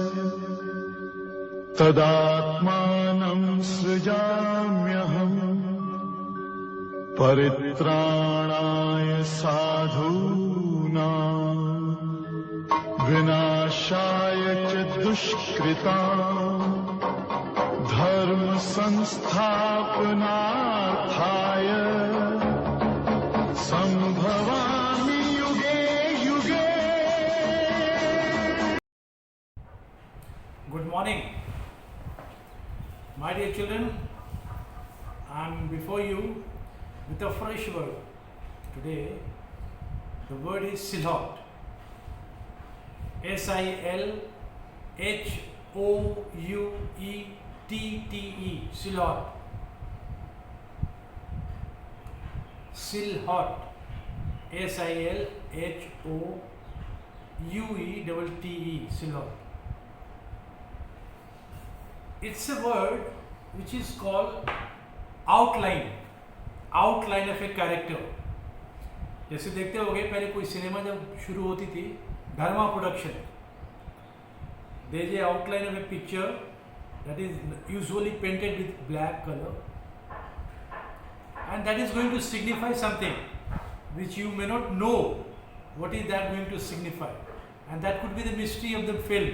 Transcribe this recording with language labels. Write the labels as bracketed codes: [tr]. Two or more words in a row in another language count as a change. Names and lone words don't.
[sa] तदात्मानं सृजाम्यहम् परित्राणाय साधूनां विनाशाय च दुष्कृतां धर्म संस्थापनार्थाय संभवामि युगे युगे. [en] Good morning, my dear children. I am before you with a fresh word. Today, the word is Silhouette. S-I-L-H-O-U-E-T-T-E. Silhouette. Silhouette. S-I-L-H-O-U-E-T-T-E. Silhouette. It's a word which is called outline. Outline of a character. [hi] जैसे देखते होंगे पहले कोई सिनेमा जब शुरू होती थी, धर्मा प्रोडक्शन, [en] there is a outline of a picture that is usually painted with black color, and that is going to signify something which you may not know what is that going to signify, and that could be the mystery of the film.